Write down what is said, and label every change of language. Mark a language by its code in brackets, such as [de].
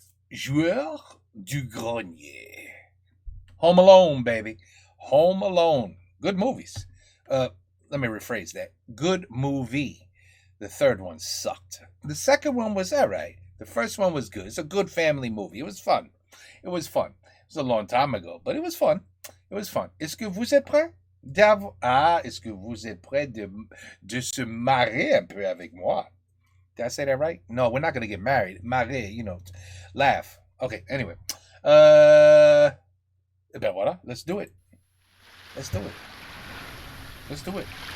[en] Joueur du Grenier. Home Alone, baby. Home Alone. Good movies. Let me rephrase that. Good movie. The third one sucked. The second one was alright. The first one was good. It's a good family movie. It was fun. It was fun. It was a long time ago, but it was fun. It was fun. [fr] Est-ce que vous êtes prêts? Est-ce que vous êtes prêts de se marrer un peu avec moi? [en] Did I say that right? No, we're not going to get married. Marrer, you know, laugh. Okay, anyway. [fr] Ben voilà, [en] let's do it. Let's do it. Let's do it.